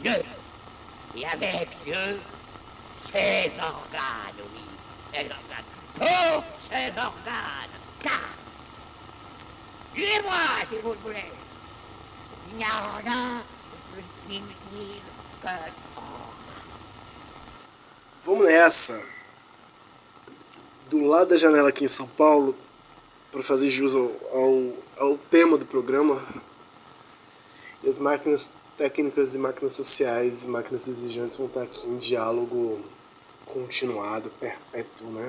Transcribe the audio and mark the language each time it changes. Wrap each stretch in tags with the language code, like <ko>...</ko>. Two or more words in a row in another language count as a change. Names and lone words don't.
<fr>Dieu, et avec Dieu, ses organes, oui, ses organes, tous ses organes, car, tuez-moi si vous le voulez, il n'y a rien de plus inutile que</fr> <pt>Vamos nessa! Do lado da janela aqui em São Paulo, para fazer jus ao tema do programa, e as máquinas técnicas e máquinas sociais e máquinas desejantes vão estar aqui em diálogo continuado, perpétuo, né?</pt>